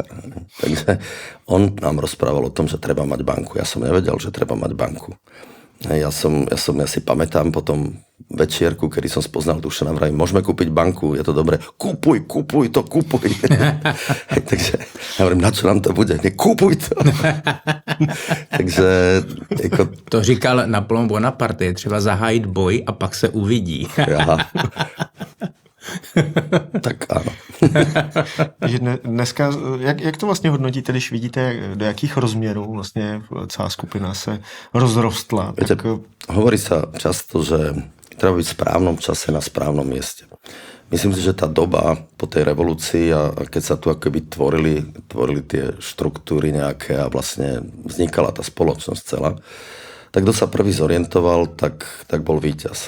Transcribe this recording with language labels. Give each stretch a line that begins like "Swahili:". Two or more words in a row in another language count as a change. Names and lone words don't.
Slovak: Takže on nám rozprával o tom, že treba mať banku. Ja som nevedel, že treba mať banku. Ja si pamätám potom večierku, kedy som spoznal Dušana, vravím, môžeme kúpiť banku, je to dobré. Kúpuj. Takže ja hovorím, na čo nám to bude? Kúpuj to.
Czech: Takže jako... To říkal Napoleon Bonaparte, je třeba zahájit boj a pak se uvidí.
Slovak: Tak áno.
Czech: Dneska, jak to vlastně hodnotíte, když vidíte, do jakých rozměrů vlastně celá skupina se rozrostla?
Slovak: Viete, hovorí sa často, že treba byť v správnom čase na správnom mieste. Myslím si, že tá doba po tej revolúcii a keď sa tu akoby tvorili tie štruktúry nejaké a vlastne vznikala tá spoločnosť celá, tak kto sa prvý zorientoval, tak bol víťaz.